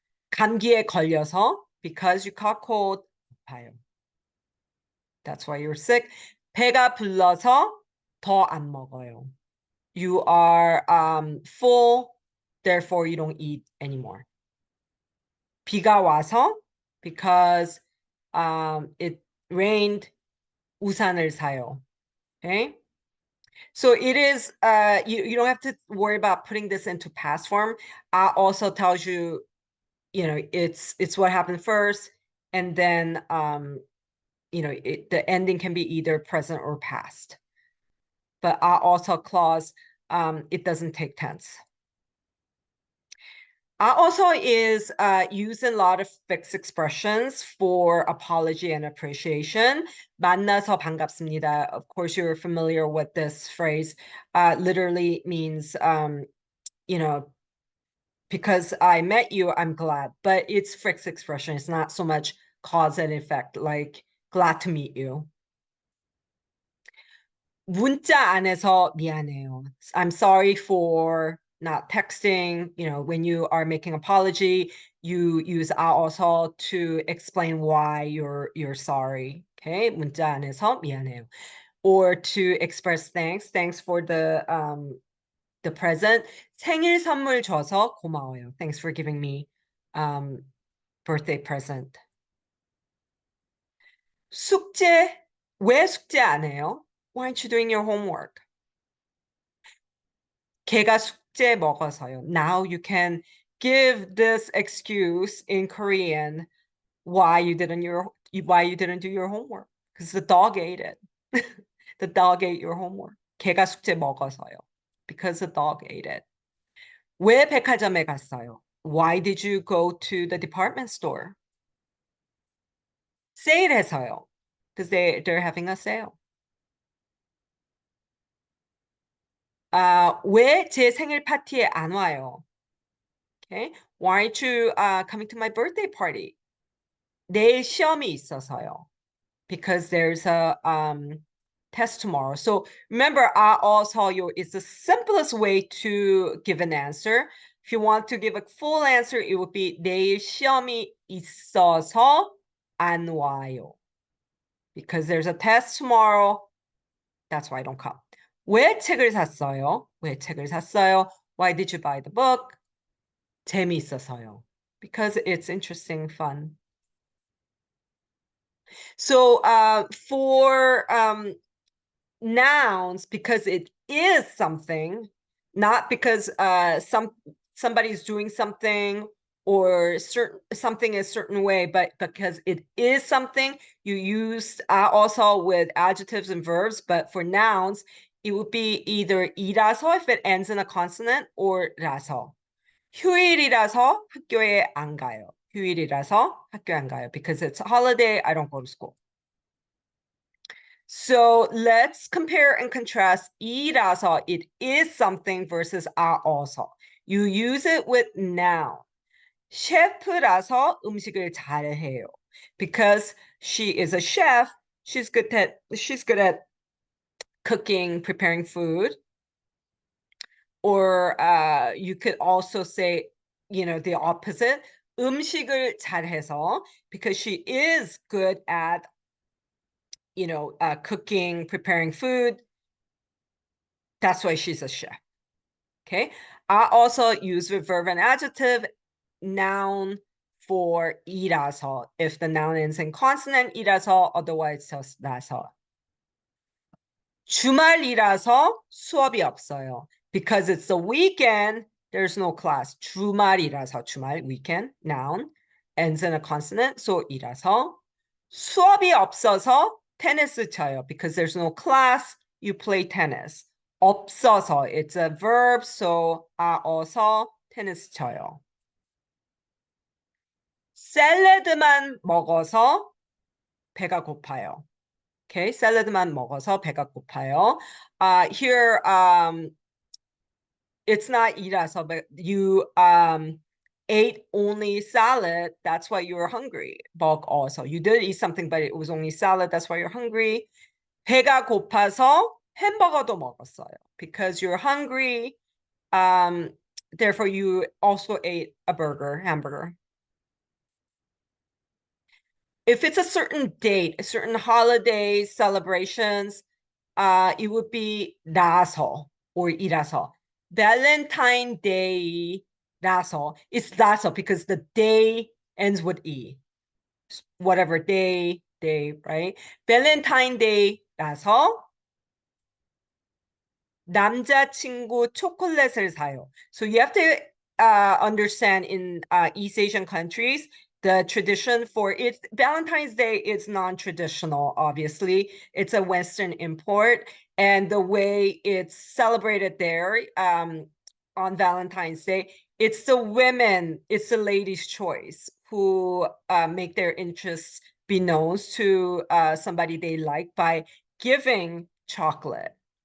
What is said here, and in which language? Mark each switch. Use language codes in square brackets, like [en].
[ko] 감기에 걸려서 [en] because you caught cold. [ko] 아파요. [en] That's why you're sick. [ko] 배가 불러서 더 안 먹어요. [en] You are full, therefore you don't eat anymore. [ko] 비가 와서 [en] because it rained, [ko] 우산을 사요. [en] Okay? So it is, you don't have to worry about putting this into past form. Also tells you, it's what happened first, and then, the ending can be either present or past. But also clause, it doesn't take tense. Also is used in a lot of fixed expressions for apology and appreciation. [ko] 만나서 반갑습니다. [en] Of course, you're familiar with this phrase. Literally means, because I met you, I'm glad. But it's fixed expression. It's not so much cause and effect, like glad to meet you. [ko] 문자 안 해서 미안해요. [en] I'm sorry for not texting. You know, when you are making apology, you use also to explain why you're sorry. [ko] Okay, 문자 안에서 미안해요. [en] Or to express thanks for the present. [ko] 생일 선물 줘서 고마워요. [en] Thanks for giving me birthday present. [ko] 숙제, 왜 숙제 안 해요? [en] Why aren't you doing your homework? [ko] 걔가 숙제 먹어서요. [en] Now you can give this excuse in Korean why you didn't do your homework. Because the dog ate it. The dog ate your homework. [ko] 걔가 숙제 먹어서요. [en] Because the dog ate it. [ko] 왜 백화점에 갔어요? [en] Why did you go to the department store? [ko] 세일해서요. [en] Because they're having a sale. [ko] 왜 제 생일 파티에 안 와요? [en] Okay. Why aren't you coming to my birthday party? [ko] 내일 시험이 있어서요. [en] Because there's a test tomorrow. So remember, also is the simplest way to give an answer. If you want to give a full answer, it would be [ko] 내일 시험이 있어서 안 와요. [en] Because there's a test tomorrow. That's why I don't come. [ko] 왜 책을 샀어요? 왜 책을 샀어요? [en] Why did you buy the book? [ko] 재미있어서요. [en] Because it's interesting, fun. So for nouns, because it is something, not because somebody's doing something or something a certain way, but because it is something, you use also with adjectives and verbs. But for nouns, it would be either 이라서 if it ends in a consonant or 라서. [ko] 휴일이라서 학교에 안 가요. 휴일이라서 학교에 안 가요. [en] Because it's a holiday, I don't go to school. So let's compare and contrast 이라서, it is something, versus also. You use it with noun. [ko] 셰프라서 음식을 잘해요. [en] Because she is a chef, she's good at cooking, preparing food. Or you could also say, the opposite. [ko] 음식을 잘해서, [en] because she is good at cooking, preparing food. That's why she's a chef. Okay. I also use with verb and adjective, noun for 이라서. If the noun ends in consonant, 이라서, otherwise just 라서. [ko] 주말이라서 수업이 없어요. [en] Because it's the weekend, there's no class. 주말이라서, 주말, weekend, noun, ends in a consonant, so 이라서. [ko] 수업이 없어서 테니스 쳐요. [en] Because there's no class, you play tennis. 없어서, it's a verb, so [ko] 어서 테니스 쳐요. 샐러드만 먹어서 배가 고파요. Okay, 샐러드만 먹어서 배가 고파요. [en] Here, it's not 이라서, but you ate only salad. That's why you were hungry. 먹 also. You did eat something, but it was only salad. That's why you're hungry. [ko] 배가 고파서 햄버거도 먹었어요. [en] Because you're hungry. Therefore, you also ate a hamburger. If it's a certain date, a certain holiday celebrations, it would be 라서 or 이라서. Valentine Day 라서. It's 라서 because the day ends with E. Whatever day, right? Valentine Day 라서. [ko] 남자친구 초콜릿을 사요. [en] So you have to understand in East Asian countries, the tradition for it, Valentine's Day is non-traditional, obviously. It's a Western import. And the way it's celebrated there on Valentine's Day, it's the women, it's the ladies' choice who make their interests be known to somebody they like by giving chocolate.